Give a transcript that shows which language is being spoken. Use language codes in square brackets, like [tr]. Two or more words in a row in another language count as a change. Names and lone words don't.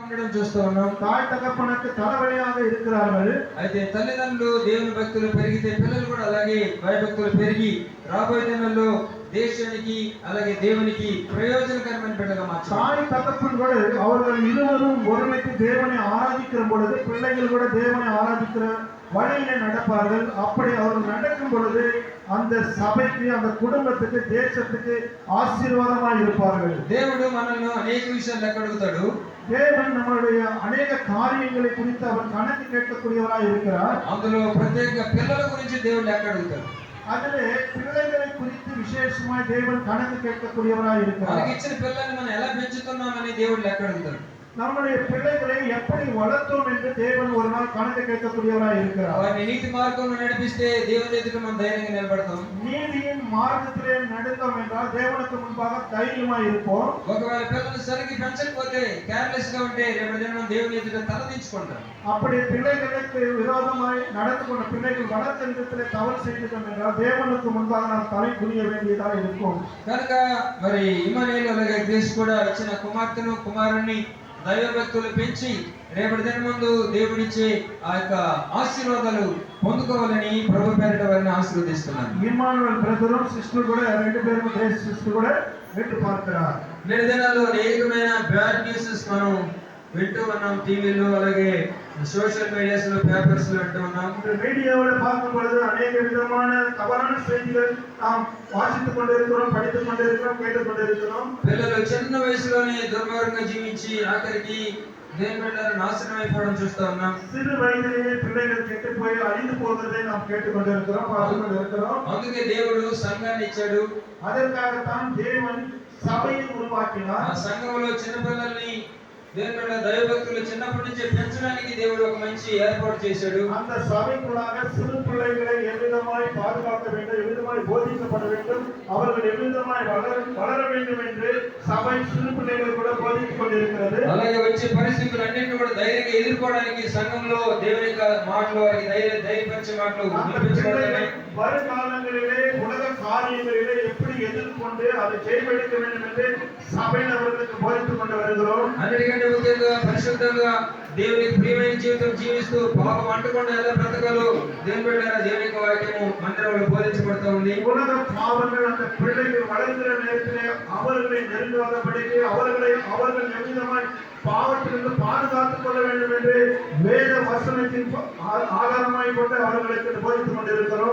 [te] ఉండడం చూస్తూ ఉన్నాం. [ta] தாய் தகப்பனுக்கு தலைவலியாக இருக்கிறார்கள். [te] అయితే తల్లిదండ్రులు దేవుని భక్తులు పెరిగితే పిల్లలు కూడా అలాగే భయభక్తులు పెరిగి రాబోయే దినాల్లో దేశానికి అలాగే దేవునికి ప్రయోజనకరమైన బిడ్డగా మార్చాలి. [ta] தாய் தகப்பன் கூட அவர்கள் இருவரும் ஒருமித்து தேவனை ஆராதிக்கிற பொழுது பிள்ளைகள் கூட தேவனை ஆராதிக்கிற வழியிலே நடப்பார்கள். அப்படி அவர்கள் நடக்கும் பொழுது அந்த சபைக்கு அந்த குடும்பத்துக்கு தேசத்துக்கு ஆசீர்வாதமாய் இருப்பார்கள். [te] దేవుడు మనల్ని అనేక విషయాలు లెక్క అడుగుతాడు. [ta] தேவன் நம்மளுடைய அநேக காரியங்களை குறித்து அவர் கணக்கு கேட்கக்கூடியவராய் இருக்கிறார். [te] అందులో ప్రత్యేకంగా పిల్లల గురించి దేవుడు లెక్క అడుగుతాడు. [ta] அதிலே பிள்ளைகளை குறித்து விசேஷமாய் தேவன் கணக்கு கேட்கக்கூடியவராய் இருக்கிறார். [te] మనకి ఇచ్చిన పిల్లల్ని మనం ఎలా పెంచుతున్నామని దేవుడు లెక్క అడుగుతాడు. [ta] நம்முடைய பிள்ளைகளை எப்படி வளர்த்தோம் என்று தேவன் ஒரு நாள் கணக்கு கேட்கக்கூடியவராய் இருக்கிறார். [te] వారిని నీతి మార్గంలో నడిపిస్తే దేవుని ఎదుట మనం ధైర్యంగా నిలబడతాం. [ta] நீதியின் மார்க்கத்திலே நடந்தோம் என்றால் தேவனுக்கு முன்பாக தைரியமாய் இருப்போம். [te] ఒకవేళ పిల్లల్ని సరిగ్గా పెంచకపోతే కేర్లెస్ గా ఉంటే రేపు దినం దేవుని ఎదుట తలదించుకుంటాం. [ta] அப்படி பிள்ளைகளுக்கு விரோதமாய் நடந்து கொண்ட பிள்ளைகள் வளர்த்த விதத்திலே தவறு செய்தோம் என்றால் தேவனுக்கு முன்பாக நாம் தலை குனிய வேண்டியதாக இருக்கும். [te] కనుక మరి ఇమ్మానుయేలు అలాగే గ్రేస్ కూడా ఇచ్చిన కుమార్తెను కుమారుణ్ణి దైవభక్తులు పెంచి రేపటి దినం ముందు దేవుడిచ్చే ఆ యొక్క ఆశీర్వాదాలు పొందుకోవాలని ప్రభు పేరిట వారిని ఆశీర్వదిస్తున్నాను. ఇమ్మానుయేల్ [en] brother sister [te] కూడా రెండు పేరు గ్రేస్ సిస్టర్ కూడా వింటూ பார்க்கிறார். నేటి దినాల్లో అనేకమైన [en] bad newses [te] మనం వింటూ ఉన్నాం. టీవీలో అలాగే [en] social medias [te] లో పేపర్స్ లో వింటూ ఉన్నాం. [ta] மீடியாவில் பார்க்கும் பொழுது அநேக விதமான தவறான செய்திகள் நாம் வாசித்துக் கொண்டிருக்கிறோம், படித்துக் கொண்டிருக்கிறோம், கேட்டுக் கொண்டிருக்கிறோம். [te] పిల్లలు చిన్న వయసులోనే దుర్మార్గంగా జీవించి ఆఖరికి దేవుని బిడ్డలు నాశనం అయిపోవడం చూస్తూ ఉన్నాం. [ta] சிறு வயதிலேயே பிள்ளைகள் கெட்டு போய் அழிந்து போவதை நாம் கேட்டுக் கொண்டிருக்கிறோம், பார்த்துக் கொண்டிருக்கிறோம். [te] అందుకే దేవుడు సంఘాన్ని ఇచ్చాడు. [ta] அதற்காகத்தான் தேவன் சபையை உருவாக்கினார். [te] ఆ సంఘంలో చిన్న పిల్లల్ని దేవుని బిడ్డ దైవభక్తులు చిన్నప్పటి నుంచి పెంచడానికి దేవుడు ఒక మంచి ఏర్పాటు చేశాడు. [ta] அந்த சபைக்குள்ளாக சிறு பிள்ளைகளை எவ்விதமாய் பாதுகாக்க வேண்டும், எவ்விதமாய் போதிக்கப்பட வேண்டும், அவர்கள் எவ்விதமாய் வளர வேண்டும் என்று சபை சிறு பிள்ளைகள் கூட போதித்துக் கொண்டிருக்கிறது. [te] అలాగే వచ్చే పరిస్థితులు అన్నింటినీ కూడా ధైర్యంగా ఎదుర్కోవడానికి సంఘంలో దేవుని యొక్క మాటలు వారికి ధైర్యపరిచే మాటలు వినిపించబడుతున్నాయి. [ta] வருங்காலங்களிலே உலக காரியங்களிலே எப்படி எதிர்கொண்டு அதை ஜெயமெடுக்க வேண்டும் என்று சபையில் அவர்களுக்கு போதித்துக் கொண்டு வருகிறோம். [te] అన్నిటికంటే ముఖ్యంగా పరిశుద్ధంగా దేవునికి ప్రియమైన జీవితం జీవిస్తూ పాపం అంటకుండా ఎలా బ్రతకాలో దేవుని బిడ్డలారా దేవుని యొక్క వాక్యము మందిరంలో బోధించబడుతూ ఉంది. [ta] உலக பாவங்கள் அந்த பிள்ளைகள் வளர்கிற நேரத்திலே அவர்களை நெருங்காதபடிக்கு அவர்கள் எவ்விதமாய் பாவத்திலிருந்து பாதுகாத்துக் கொள்ள வேண்டும் என்று வேத வசனத்தின் ஆதாரமாய் கொண்டு அவர்களுக்கு போதித்துக் கொண்டிருக்கிறோம்.